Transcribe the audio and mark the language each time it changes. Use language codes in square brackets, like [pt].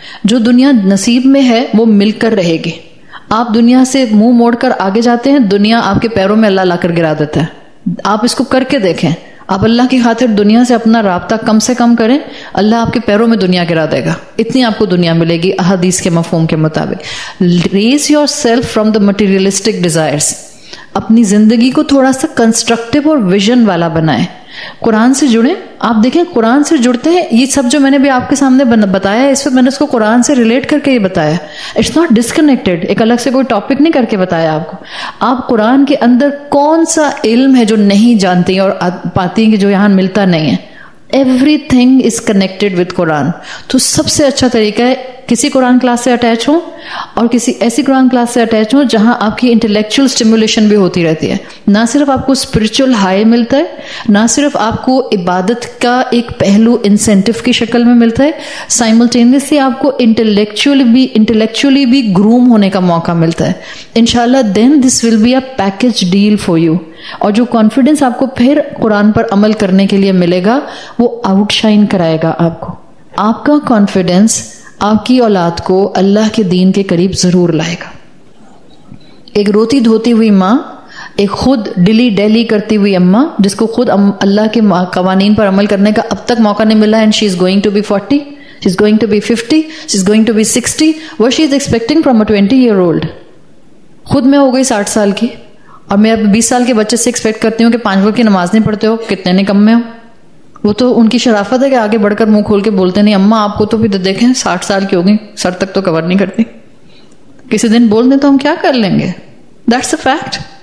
[ur] جو دنیا نصیب میں ہے وہ مل کر رہے گی. آپ دنیا سے منہ موڑ کر آگے جاتے ہیں, دنیا آپ کے پیروں میں اللہ لا کر گرا دیتا ہے. آپ اس کو کر کے دیکھیں. آپ اللہ کی خاطر دنیا سے اپنا رابطہ کم سے کم کریں, اللہ آپ کے پیروں میں دنیا گرا دے گا. اتنی آپ کو دنیا ملے گی احادیث کے مفہوم کے مطابق. [en] Raise yourself from the materialistic desires. [ur] اپنی زندگی کو تھوڑا سا کنسٹرکٹیو اور ویژن والا بنائیں. قرآن سے جڑیں. آپ دیکھیں قرآن سے جڑتے ہیں, یہ سب جو میں نے بھی آپ کے سامنے بتایا ہے اس وقت میں نے اس کو قرآن سے ریلیٹ کر کے یہ بتایا. اٹس ناٹ ڈسکنیکٹڈ, ایک الگ سے کوئی ٹاپک نہیں کر کے بتایا آپ کو. آپ قرآن کے اندر کون سا علم ہے جو نہیں جانتی اور پاتی کہ جو یہاں ملتا نہیں ہے. [en] Everything is connected with Quran. [ur] تو سب سے اچھا طریقہ ہے کسی قرآن کلاس سے اٹیچ ہوں, اور کسی ایسی قرآن کلاس سے اٹیچ ہوں جہاں آپ کی انٹلیکچوئل اسٹیمولیشن بھی ہوتی رہتی ہے. نہ صرف آپ کو اسپرچل ہائی ملتا ہے, نہ صرف آپ کو عبادت کا ایک پہلو انسینٹو کی شکل میں ملتا ہے, سائملٹینیسلی آپ کو انٹلیکچولی بھی گروم ہونے کا موقع ملتا ہے. [en] انشاءاللہ then this will be a package deal for you. [ur] اور جو کانفیڈنس آپ کو پھر قرآن پر عمل کرنے کے لیے ملے گا وہ آؤٹ شائن کرائے گا آپ کو. آپ کا کانفیڈنس آپ کی اولاد کو اللہ کے دین کے قریب ضرور لائے گا. ایک روتی دھوتی ہوئی ماں, ایک خود ڈلی ڈیلی کرتی ہوئی اماں جس کو خود اللہ کے قوانین پر عمل کرنے کا اب تک موقع نہیں ملا, [en] And she is going to be 40, she is going to be 50, she is going to be 60. what she is expecting from a 20-year-old. [ur] خود میں ہو گئی 60 سال کی, اور میں اب 20 سال کے بچے سے ایکسپیکٹ کرتی ہوں کہ 5 وقت کی نماز نہیں پڑھتے ہو, کتنے نکمے ہو. وہ تو ان کی شرافت ہے کہ آگے بڑھ کر منہ کھول کے بولتے نہیں. اماں آپ کو تو بھی دیکھیں 60 سال کی ہوگی, سر تک تو کور نہیں کرتی, کسی دن بول دیں تو ہم کیا کر لیں گے. [en] That's a fact.